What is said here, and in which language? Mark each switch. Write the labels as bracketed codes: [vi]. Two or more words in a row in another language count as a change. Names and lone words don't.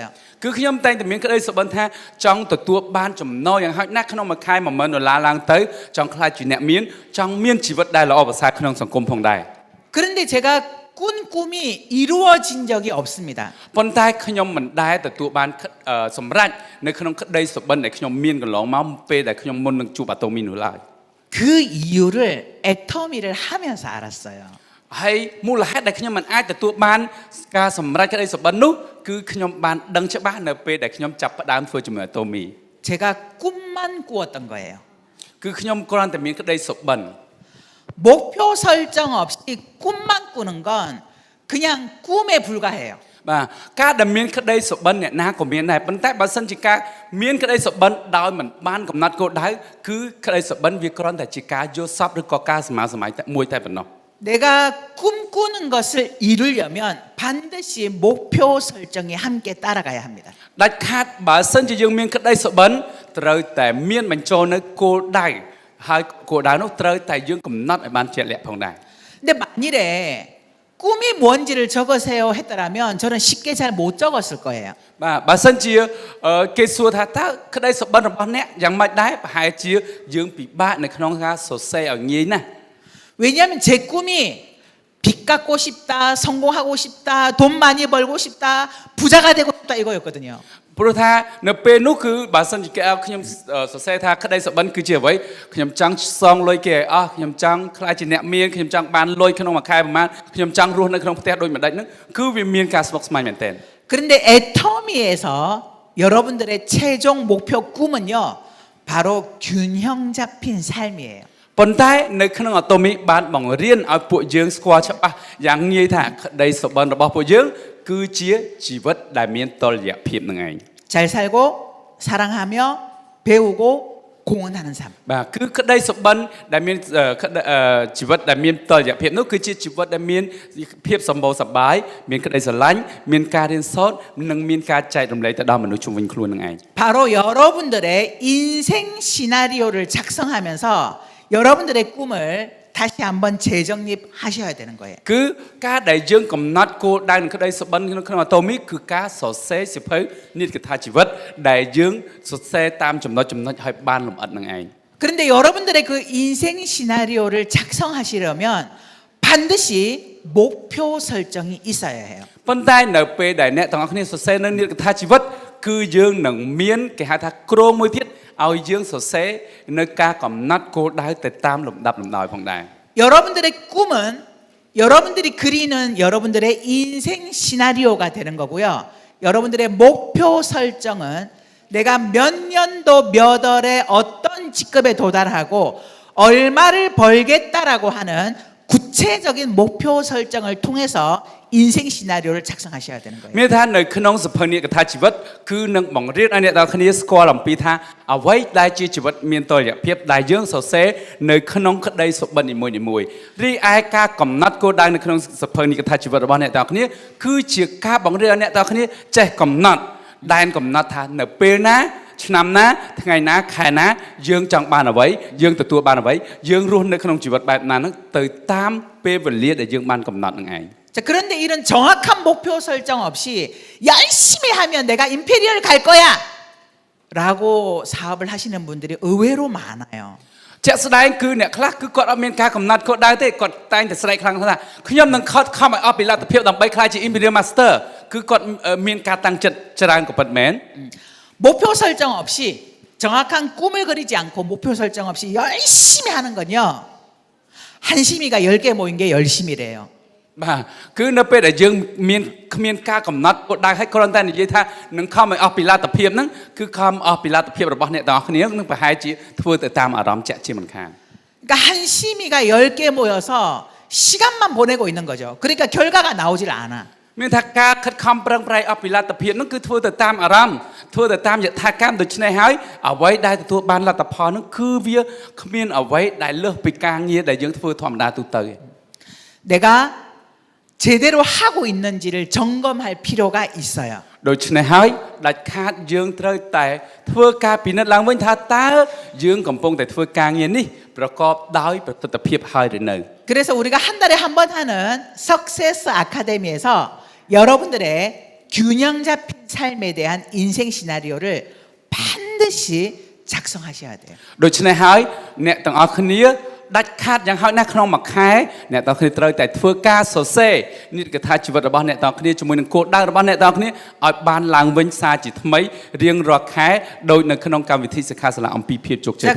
[km] គឺខ្ញុំតែងតែមានក្តីសុបិនថាចង់ទទួលបានចំណូលយ៉ាងហោចណាស់ក្នុងមួយខែ$10,000ឡើងទៅចង់ខ្លាចជាអ្នកមានចង់មានជីវិតដែលល្អប្រសើរក្នុងសង្គមផងដែរ [ko] 그런데 제가 꾼 꿈이 이루어진 적이 없습니다. [km] ប៉ុន្តែខ្ញុំមិនដែលទទួលបានសម្រេចនៅក្នុងក្តីសុបិនដែលខ្ញុំមានកន្លងមកពេលដែលខ្ញុំមុននឹងជួបអាតូមីនោះឡើយ [ko] 그 이유를 애터미를 하면서 알았어요. [km] ហើយមូលហេតុដែលខ្ញុំមិនអាចទទួលបានការសម្រេចក្តីសុបិននោះគឺខ្ញុំបានដឹងច្បាស់នៅពេលដែលខ្ញុំចាប់ផ្ដើមធ្វើជាមួយអាតូមី [ko] 제가 꿈만 꾸었던 거예요. [km] គឺខ្ញុំគ្រាន់តែមានក្តីសុបិន [ko] 목표 설정 없이 꿈만 꾸는 건 그냥 꿈에 불과해요. [km] បាទការដែលមានក្តីសុបិនអ្នកណាក៏មានដែរប៉ុន្តែបើសិនជាការមានក្តីសុបិនដោយមិនបានកំណត់គោលដៅគឺក្តីសុបិនវាគ្រាន់តែជាការយល់សប្តិឬក៏ការសម័យតែមួយតែប៉ុណ្ណោះ [ko] 내가 꿈꾸는 것을 이루려면 반드시 목표 설정이 함께 따라가야 합니다. [km] ដាច់ខាតបើសិនជាយើងមានក្តីសុបិនត្រូវតែមានបញ្ចូលនៅគោលដៅហើយគោលដៅនោះត្រូវតែយើងកំណត់ឲ្យបានជាក់លាក់ផងដែរ [ko] 근데 만일에 꿈이 뭔지를 적으세요 했더라면 저는 쉽게 잘 못 적었을 거예요. [km] បាទបើសិនជាគេសួរថាតើក្តីសុបិនរបស់អ្នកយ៉ាងម៉េចដែរប្រហែលជាយើងពិបាកនៅក្នុងការសរសេរឲ្យងាយណាស់ [ko] 왜냐하면 제 꿈이 빚 갚고 싶다, 성공하고 싶다, 돈 많이 벌고 싶다, 부자가 되고 싶다 이거였거든요. [km] ព្រោះថានៅពេលនោះគឺបើសិនជាគេឲ្យខ្ញុំសរសេរថាក្តីសុបិនគឺជាអ្វីខ្ញុំចង់សងលុយគេឲ្យអស់ខ្ញុំចង់ខ្លាចជាអ្នកមានខ្ញុំចង់បានលុយក្នុងមួយខែប្រហែលខ្ញុំចង់រស់នៅក្នុងផ្ទះដូចម្ដេចហ្នឹងគឺវាមានការស្មុគស្មាញមែនទែន [ko] 그런데 애터미에서 여러분들의 최종 목표 꿈은요 바로 균형 잡힌 삶이에요. [km] ប៉ុន្តែនៅក្នុងអាតូមីបានបង្រៀនឲ្យពួកយើងស្គាល់ច្បាស់យ៉ាងងាយថាក្តីសុបិនរបស់ពួកយើងគឺជាជីវិតដែលមានតុល្យភាពនឹងឯង [ko] 잘 살고 사랑하며 배우고 공헌하는 삶. [km] បាទគឺក្តីសុបិនដែលមានជីវិតដែលមានតុល្យភាពនោះគឺជាជីវិតដែលមានភាពសម្បូរសប្បាយមានក្តីស្រឡាញ់មានការរៀនសូត្រនិងមានការចែករំលែកទៅដល់មនុស្សជុំវិញខ្លួននឹងឯង [ko] 바로 여러분들의 인생 시나리오를 작성하면서 여러분들의 꿈을 다시 한번 재정립하셔야 되는 거예요. [km] គឺការដែលយើងកំណត់គោលដៅនិងក្តីសុបិនក្នុងអាតូមីគឺការសរសេរសៀវភៅនីតិកថាជីវិតដែលយើងសរសេរតាមចំណុចឲ្យបានលម្អិតនឹងឯង [ko] 그런데 여러분들의 그 인생 시나리오를 작성하시려면 반드시 목표 설정이 있어야 해요. [km] ប៉ុន្តែនៅពេលដែលអ្នកទាំងអស់គ្នាសរសេរនៅនីតិកថាជីវិតគឺយើងនឹងមានគេហៅថាគ្រោងមួយទៀតឲ្យយើងសរសេរនៅការកំណត់គោលដៅទៅតាមលំដាប់លំដោយផងដែរ [ko] 여러분들의 꿈은 여러분들이 그리는 여러분들의 인생 시나리오가 되는 거고요. 여러분들의 목표 설정은 내가 몇 년도 몇 월에 어떤 직급에 도달하고 얼마를 벌겠다라고 하는 구체적인 목표 설정을 통해서 인생 시나리오를 작성하셔야 되는 거예요. [km] មានថានៅក្នុងសភៅនីតិកថាជីវិតគឺនឹងបង្រៀនឲ្យអ្នកទាំងអស់គ្នាស្គាល់អំពីថាអ្វីដែលជាជីវិតមានតុល្យភាពដែលយើងសរសេរនៅក្នុងក្តីសុបិននីមួយៗរីឯការកំណត់គោលដៅនៅក្នុងសភៅនីតិកថាជីវិតរបស់អ្នកទាំងអស់គ្នាគឺជាការបង្រៀនឲ្យអ្នកទាំងអស់គ្នាចេះកំណត់ដែនកំណត់ថានៅពេលណាឆ្នាំណាថ្ងៃណាខែណាយើងចង់បានអ្វីយើងទទួលបានអ្វីយើងរស់នៅក្នុងជីវិតបែបណាហ្នឹងទៅតាមពេលវេលាដែលយើងបានកំណត់នឹងឯង [ko] 자, 그런데 이런 정확한 목표 설정 없이 열심히 하면 내가 임페리얼 갈 거야 라고 사업을 하시는 분들이 의외로 많아요. [km] ជាក់ស្ដែងគឺអ្នកខ្លះគឺគាត់អត់មានការកំណត់គោលដៅទេគាត់តែងតែស្រែកខ្លាំងថាខ្ញុំនឹងខិតខំឲ្យអស់ពីលទ្ធភាពដើម្បីក្លាយជា [en] Imperial Master [km] គឺគាត់មានការតាំងចិត្តច្រើនក៏ពិតមែន [ko] 목표 설정 없이 정확한 꿈을 그리지 않고 목표 설정 없이 열심히 하는 건요. 한심이가 10개 모인 게 열심이래요. [km] បាទគឺនៅពេលដែលយើងមានគ្មានការកំណត់គោលដៅឲ្យគ្រាន់តែនិយាយថានឹងខំឲ្យអស់ពីលទ្ធភាពហ្នឹងគឺខំអស់ពីលទ្ធភាពរបស់អ្នកទាំងអស់គ្នានឹងប្រហែលជាធ្វើទៅតាមអារម្មណ៍ជាក់ជាមិនខាន [ko] 그러니까 한심이가 10개 모여서 시간만 보내고 있는 거죠. 그러니까 결과가 나오질 않아. [km] មានថាការខិតខំប្រឹងប្រែងអស់ពីលទ្ធភាពហ្នឹងគឺធ្វើទៅតាមអារម្មណ៍ធ្វើទៅតាមយថាកម្មដូច្នេះហើយអ្វីដែលទទួលបានលទ្ធផលហ្នឹងគឺវាគ្មានអ្វីដែលលើសពីការងារដែលយើងធ្វើធម្មតាទូទៅ [ko] 내가 제대로 하고 있는지를 점검할 필요가 있어요. [km] ដូច្នេះហើយដាច់ខាតយើងត្រូវតែធ្វើការពិនិត្យឡើងវិញថាតើយើងកំពុងតែធ្វើការងារនេះប្រកបដោយប្រសិទ្ធភាពហើយឬនៅ [ko] 그래서 우리가 한 달에 한 번 하는 석세스 아카데미에서 여러분들의 균형 잡힌 삶에 대한 인생 시나리오를 반드시 작성하셔야 돼요. [km] ដូច្នេះហើយអ្នកទាំងអស់គ្នាដាច់ខាតយ៉ាងហោចណាស់ក្នុងមួយខែអ្នកទាំងអស់គ្នាត្រូវតែធ្វើការសរសេរនីតិកថាជីវិតរបស់អ្នកទាំងអស់គ្នាជាមួយនឹងគោលដៅរបស់អ្នកទាំងអស់គ្នាឲ្យបានឡើងវិញសារជាថ្មីរៀងរាល់ខែដោយនៅក្នុងកម្មវិធីសិក្ខាសាលាអំពីភាពជោគជ័យ